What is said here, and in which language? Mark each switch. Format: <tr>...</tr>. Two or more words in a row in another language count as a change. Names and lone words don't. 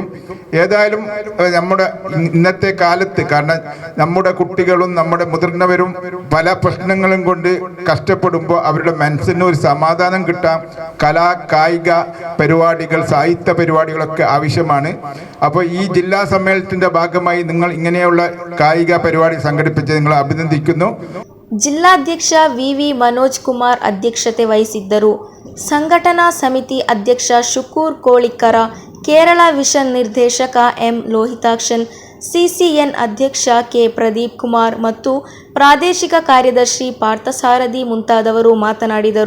<ml>ഏതായാലും നമ്മുടെ ഇന്നത്തെ കാലത്ത്, കാരണം നമ്മുടെ കുട്ടികളും നമ്മുടെ മുതിർന്നവരും പല പ്രശ്നങ്ങളും കൊണ്ട് കഷ്ടപ്പെടുമ്പോൾ അവരുടെ മനസ്സിന് ഒരു സമാധാനം കിട്ടാൻ കലാ കായിക പരിപാടികൾ, സാഹിത്യ പരിപാടികളൊക്കെ ആവശ്യമാണ്. അപ്പോൾ ഈ ജില്ലാ സമ്മേളനത്തിന്റെ ഭാഗമായി നിങ്ങൾ ഇങ്ങനെയുള്ള കായിക പരിപാടി സംഘടിപ്പിച്ച് നിങ്ങൾ അഭിനന്ദിക്കുന്നു.</ml> <kn>ಜಿಲ್ಲಾಧ್ಯಕ್ಷ ವಿ ಮನೋಜ್ ಕುಮಾರ್ ಅಧ್ಯಕ್ಷತೆ ವಹಿಸಿದ್ದರು. ಸಂಘಟನಾ ಸಮಿತಿ ಅಧ್ಯಕ್ಷ ಶುಕೂರ್ ಕೋಳಿಕ್ಕರ, ಕೇರಳ ವಿಷನ್ ನಿರ್ದೇಶಕ ಎಂ ಲೋಹಿತಾಕ್ಷನ್, ಸಿಸಿಎನ್ ಅಧ್ಯಕ್ಷ ಕೆ ಪ್ರದೀಪ್ ಕುಮಾರ್ ಮತ್ತು ಪ್ರಾದೇಶಿಕ ಕಾರ್ಯದರ್ಶಿ ಪಾರ್ಥಸಾರಥಿ ಮುಂತಾದವರು ಮಾತನಾಡಿದರು.</kn>